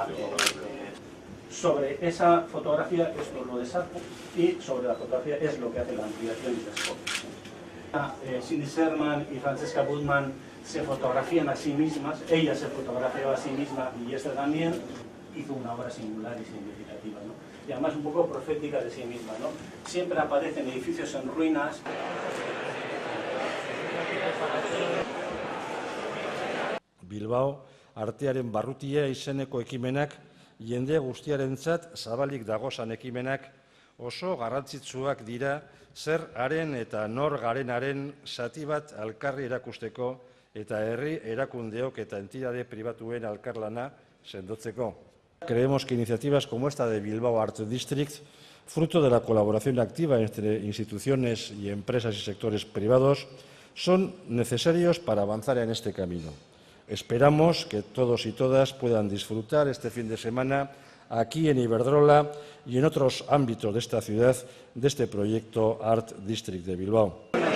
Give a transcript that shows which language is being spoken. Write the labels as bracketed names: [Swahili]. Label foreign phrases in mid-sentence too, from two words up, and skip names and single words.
[Spanish] Sobre esa fotografía esto lo deshace y sobre la fotografía es lo que hace la ampliación y desfoque. Cindy Sherman y Francesca Budman se fotografían a sí mismas, ella se fotografiaba a sí misma y esta también hizo una obra singular y significativa, ¿no? Y además un poco profética de sí misma, ¿no? Siempre aparecen edificios en ruinas. [Basque] Bilbao, artearen barrutia izeneko ekimenak, jende guztiarentzat zabalik dagozan ekimenak oso garrantzitsuak dira zer haren eta nor garenaren zati bat alkarri erakusteko eta herri erakundeok eta entitate pribatuen alkarlana sendotzeko. [Spanish] Creemos que iniciativas como esta de Bilbao Art District, fruto de la colaboración activa entre instituciones y empresas y sectores privados, son necesarios para avanzar en este camino. Esperamos que todos y todas puedan disfrutar este fin de semana aquí en Iberdrola y en otros ámbitos de esta ciudad de este proyecto Art District de Bilbao.